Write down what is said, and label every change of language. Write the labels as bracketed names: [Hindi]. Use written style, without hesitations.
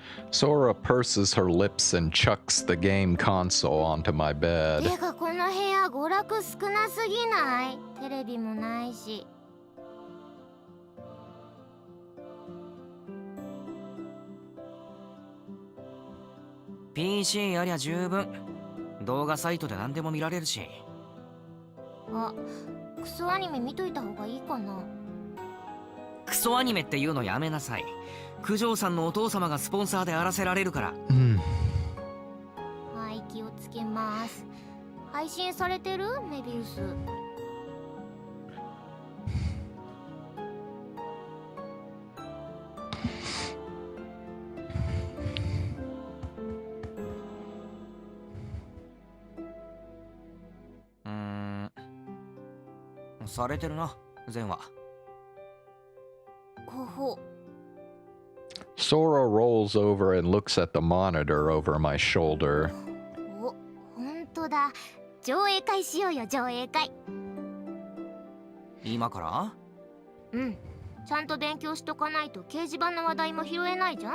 [English] Sora purses her lips and chucks the game console onto my bed. [Japanese] てかこの部屋娯楽少なすぎない？テレビもないし。 PC ありゃ十分。動画サイトで何でも見られるし。あ、クソアニメ見といた方がいいかな。クソアニメっていうのやめなさい。九条さんのお父様がスポンサーであらせられるから。はい、気をつけます。配信されてる？メビウス。されてるな、前話。ほほ。 [English] Sora rolls over and looks at the monitor over my shoulder. [Japanese] お、ほんとだ。上映会しようよ、上映会。今から？うん。ちゃんと勉強しとかないと掲示板の話題も拾えないじゃん？